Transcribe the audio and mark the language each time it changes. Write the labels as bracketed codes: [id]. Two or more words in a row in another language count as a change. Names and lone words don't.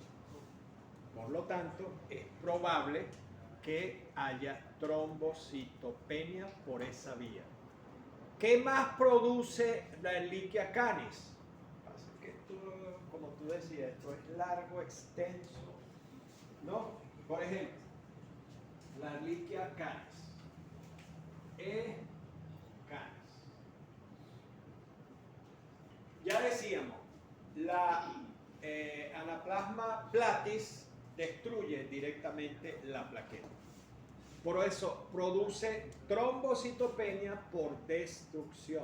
[es] Por lo tanto, es probable que haya trombocitopenia por esa vía. ¿Qué más produce la Ehrlichia canis? Pasa que esto, como tú decías, esto es largo, extenso, ¿no? Por ejemplo, la Ehrlichia canis. Canis. Ya decíamos, la Anaplasma platis destruye directamente la plaqueta. Por eso produce trombocitopenia por destrucción.